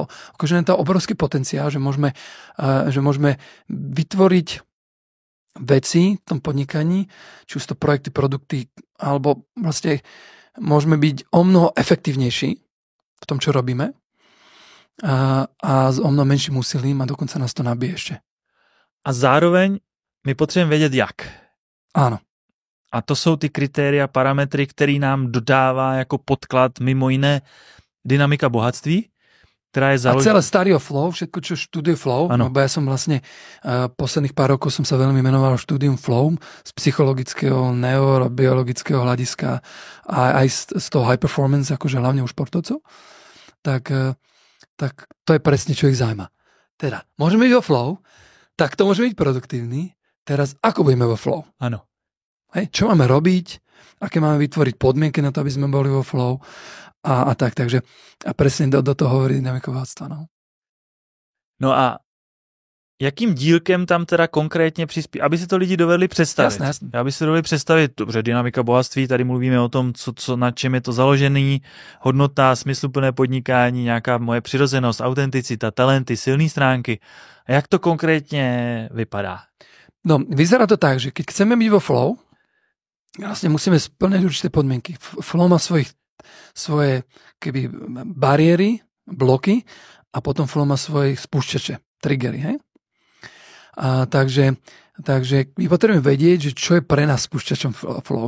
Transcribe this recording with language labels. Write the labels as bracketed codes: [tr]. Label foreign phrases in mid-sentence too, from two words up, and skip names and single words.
[sk] Akože je to obrovský potenciál, že môžeme vytvoriť veci v tom podnikaní, či už to projekty, produkty, alebo vlastne môžeme byť o mnoho efektívnejší v tom, čo robíme a s o mnoho menším úsilím a dokonca nás to nabije ešte. [cs] A zároveň my potřebujeme vědět jak. [sk] Áno. [cs] A to jsou ty kritéria, parametry, který nám dodává jako podklad mimo jiné dynamika bohatství, [sk] ktorá je založená. A celé starý o flow, všetko, čo študuje flow, lebo ja som vlastne posledných pár rokov som sa veľmi menoval štúdium flow z psychologického, neurobiologického hľadiska a aj z toho [en] high performance, [sk] akože hlavne u športovcov, tak to je presne, čo ich zaujíma. Teda, môžeme byť vo flow, tak to môže byť produktívny. Teraz, ako budeme vo flow? Áno. Hej, čo máme robiť, aké máme vytvoriť podmienky na to, aby sme boli vo flow a tak. Takže a presne do toho hovorí dynamika bohatstva. [cs] No a jakým dílkem tam teda konkrétně přispí, aby si to lidi dovedli představit? Jasné. Aby si to dovedli představit, dobře, dynamika bohatství, tady mluvíme o tom, na čem je to založený, hodnota, smysluplné podnikání, nějaká moje přirozenost, autenticita, talenty, silné stránky. A jak to konkrétně vypadá? [sk] No, vyzerá to tak, že keď chceme byť vo flow, vlastne musíme splňať určité podmienky. Flow má svoje keby bariéry, bloky a potom flow má svoje spúšťače, triggery. Hej? Takže my potrebujeme vedieť, že čo je pre nás spúšťačom flow.